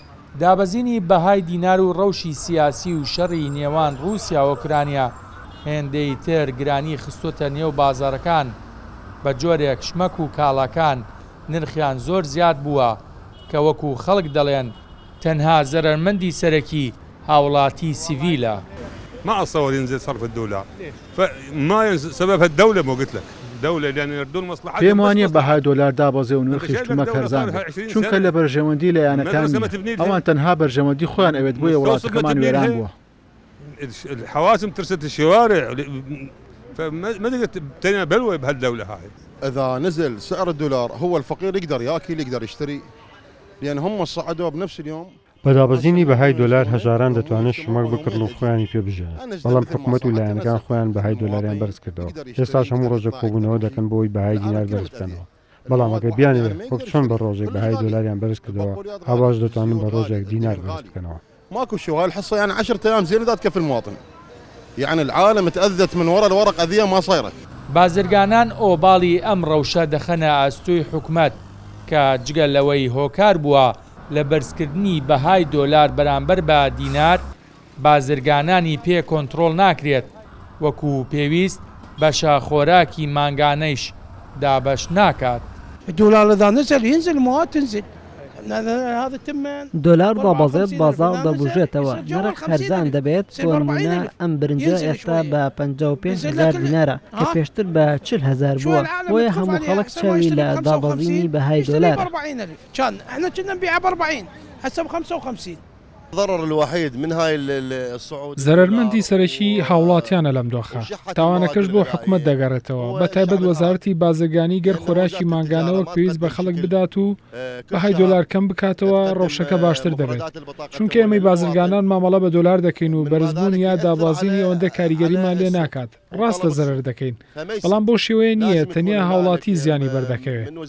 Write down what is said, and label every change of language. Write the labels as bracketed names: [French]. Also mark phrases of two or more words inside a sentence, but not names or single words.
[Central Kurdish] دابەزینی بەهای دینار و ڕەوشی سیاسی و شەڕی نێوان ڕووسیا و ئوکرانیا هێندەی تر گرانی خستوتە نێو بازارەکان بە جۆرێک شمەک و کاڵەکان نرخیان زۆر زیاد بووە کە وەکو خەڵک دەڵێن تەنها زەرمەندی سەرەکی هاوڵاتی سیڤیلە. [Arabic] ما أتصور ينزل صرف الدولار فما سببها الدولة ما قلت لك دولة لأن يردون مصلحتهم. [Central Kurdish] پێم وانییە بەهای دۆلار دابەزێ و نرخی شتومە کەرزان چونکە لە بەرژەوەندی لەیانەکانی ئەوان تەنها بەرژەوەندی خۆیان ئەوێت بۆیە وڵاتەکەمان وێران بووە. [Arabic] الحواسم ترست الشوارع فما تقدر بلوى بهالدولة هاي. إذا نزل سعر الدولار هو الفقير يقدر ياكل يقدر يشتري لأن هم صعدوا بنفس اليوم. [Central Kurdish] بەدابەزینی بەهای دۆلار هەژاران دەتوانن شمەک بکردن و خۆیانی پێبژێن بەڵام حکوومەت و لایەنەکان خۆیان بەهای دۆلاریان بەرز کردەوە. ئێستاش هەموو ڕۆژێک کۆبوونەوە دەکەن بۆی بەهای دینار بەرز بکەنەوە بەڵام ئەگەر بیانێت وەک چۆن بە ڕۆژێک بەهای دۆلاریان بەرز کردەوە هەواش دەتوانن بە ڕۆژێک دینار بەرز بکەنەوە. [Arabic] ماكو شو هاي الحصة يعني 10 أيام زيادة تكفي المواطن. يعني العالم تأذت من وراء الورق أذية ما صايرة. [Central Kurdish] بازرگانان ئۆباڵی ئەم ڕەوشە دەخەنە ئاستوی حکومەت کە جگە لەوەی هۆکار بووە لە بەرزکردنی بەهای دۆلار بەرامبەر بە دینار بازرگانانی پێ کۆنتڕۆڵ ناکرێت وەکو پێویست بەشە خۆراکی مانگانەیش دابەش ناکات. [Arabic] الدولار إذا نزل ينزل المواد تنزل. [Central Kurdish] دۆلار دابەزێت بازار دەبژێتەوە نرخ خەرزان دەبێت بۆ نمونە ئەم برنجە ئێستا بە 55,000 دینارە کە پێشتر بە 40,000 بووە بۆیە هەموو خەڵک چاوی لە دابەزینی بەهای دۆلار. [Arabic] احنا كنا نبيعها ب 40 هسه ب 55. الضرر الوحيد من هاي الصعود [Central Kurdish] زەرمەندی سەرەکی هاوڵاتیانە لەم دۆخە تاوانەکەش بۆ حکومەت دەگەڕێتەوە بە تایبەت وەزارەتی بازرگانی گەر خۆراکی مانگانەوە پێویست بە خەڵک بدات و بەهای دۆلار کەم بکاتەوە ڕەوشەکە باشتر دەبێت چونکە ئێمەی بازرگانان مامەڵە بە دۆلار دەکەین و بەرزبوون یا دابازینی ئەوەندە کاریگەریمان لێ ناکات ڕاستە زەرەر دەکەین بەڵام بۆ شێوەیە نییە تەنیا هاوڵاتی زیانی بەردەکەوێت.